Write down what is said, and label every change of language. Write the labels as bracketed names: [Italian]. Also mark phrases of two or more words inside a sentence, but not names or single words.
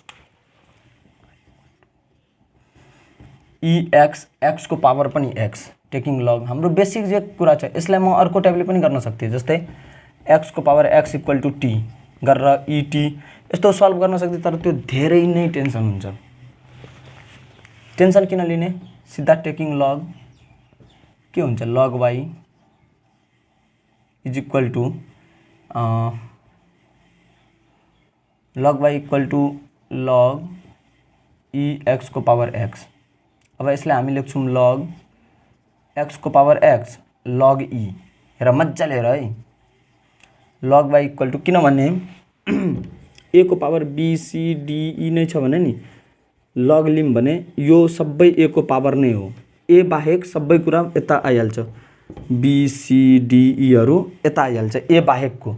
[Nepali] x x को पावर पनि x [English] taking log [Nepali] हाम्रो बेसिक जे कुरा छ यसलाई म अर्को टाइपले पनि गर्न सक्थे, जस्तै x को पावर x [English] equal to [Nepali] t गरेर et यस्तो सल्भ गर्न सक्थे, तर त्यो धेरै नै टेन्सन हुन्छ। टेन्सन किन लिने, सिधा [English] taking log [Nepali] के हुन्छ [English] log y is equal to log y equal to log e x [Nepali] को पावर x। अब यसलाई हामी लेख्छौं log x को पावर x log e, हेर मज्जाले हेर है, [English] log y equal to [Nepali] किनभने a को पावर b c d e नै छ भने नि log लिम भने यो सबै a को पावर नै हो, ए बाहेक सबै कुरा यता आइहाल्छ, BCDEहरू यता आइहाल्छ ए बाहेकको।